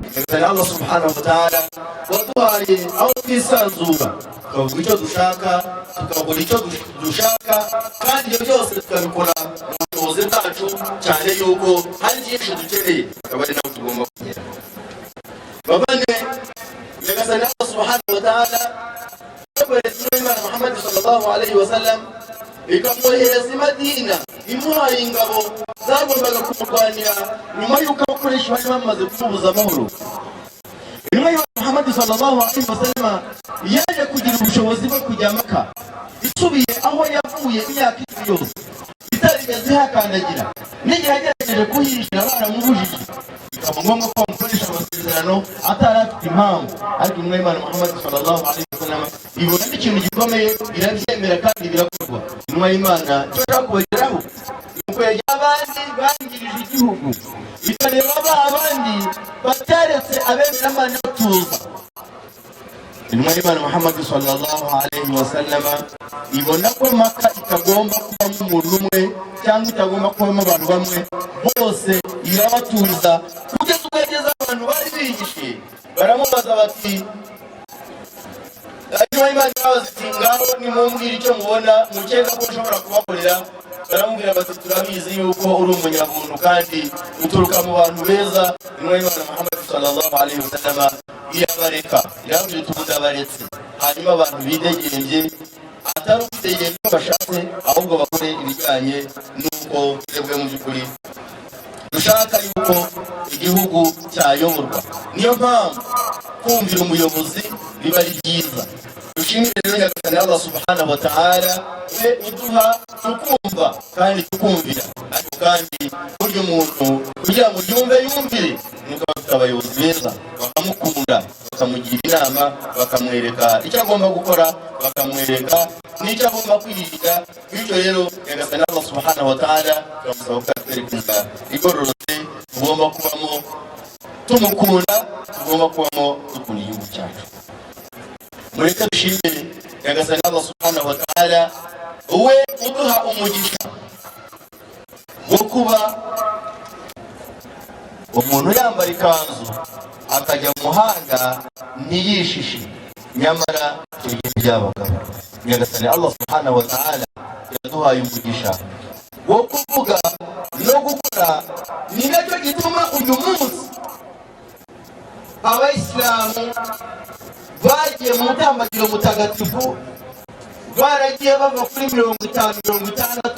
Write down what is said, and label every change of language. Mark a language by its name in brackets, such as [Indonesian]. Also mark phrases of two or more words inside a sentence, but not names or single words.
[Kinyarwanda] nyagasani Allah [Arabic] سبحانه وتعالى [Kinyarwanda] waduhaye aho twisanzura tukavuga icyo dushaka tukavuga icyo dushaka kandi ibyo byose tukabikora mu bushobozi bwacu cyane yuko hari byinshi dukeneye akaba ari naho tugomba kugera. babane nyagasani Allah [Arabic] سبحانه وتعالى [Kinyarwanda] yakoresheje Imana Muhammad [Arabic] صلى الله عليه وسلم [Kinyarwanda] ikamwohereza i Madina imuhaye ingabo zagombaga kumurwanira nyuma y'uko abakoresha bari bamaze kumubuza amahoro. intumwa y'Imana Muhammad [Arabic] صلى الله عليه وسلم [Kinyarwanda] yaje kugira ubushobozi bwo kujya Maka isubiye aho yavuye imyaka icumi yose itarigeze ihakandagira, n'igihe yagerageje kuhishyira baramubujije bikaba ngombwa ko bamukoresha amasezerano atari afite impamvu, ariko intumwa y'Imana Muhammad [Arabic] صلى الله عليه وسلم [Kinyarwanda] ibona n'ikintu gikomeye irabyemera kandi birakorwa. intumwa y'Imana icyo ashaka kubageraho nuko yagira abandi bangirije igihugu bikareba abandi bataretse abemeramana batuza. intumwa y'Imana Muhammad [Arabic] صلى الله عليه وسلم [Kinyarwanda] ibona ko Maka itagomba kubamo umuntu umwe cyangwa itagomba kubamo abantu bamwe, bose irabatuza kugeza ubwo yageze abantu bari bihishe baramubaza bati intumwa y'Imana yabaza iti ngaho nimumbwire icyo mubona mukeka ko ushobora kubakorera. baramubwira bati turabizi yuko uri umunyabuntu kandi uturuka mu bantu beza. intumwa y'Imana Muhammad [Arabic] صلى الله عليه وسلم [Kinyarwanda] irabareka iravuze tubuze abaretse hanyuma abantu bidegembye atari ukidegembye ko bashatse ahubwo bakore ibijyanye n'uko twebwe mu by'ukuri dushaka yuko igihugu cyayoborwa. niyo mpamvu kumvira umuyobozi biba ari byiza. dushimire rero nyagasani Allah [Arabic] سبحانه وتعالى [Kinyarwanda] we uduha tukumva kandi tukumvira, ariko kandi burya umuntu kugira ngo yumvire nuko bafite abayobozi beza bakamukunda bakamugira inama bakamwereka icyo agomba gukora bakamwereka n'icyo agomba kwirinda. bityo rero nyagasani Allah [Arabic] سبحانه وتعالى [Kinyarwanda] turamusaba ko atwerekeza igororotse tugomba kubamo tumukunda, tugomba kubamo dukunda igihugu cyacu. mureke dushimire nyagasani Allah [Arabic] سبحانه وتعالى [Kinyarwanda] we uduha umugisha wo kuba umuntu yambara ikanzu akajya mu muhanda ntiyishishe, nyamara ibyo byabagabo. nyagasani Allah [Arabic] سبحانه وتعالى [Kinyarwanda] yaduhaye umugisha wo kuvuga no gukora, ni nacyo gituma uyu munsi abayisilamu bagiye mu mutambagiro mutagatifu baragiye bava kuri 50-60.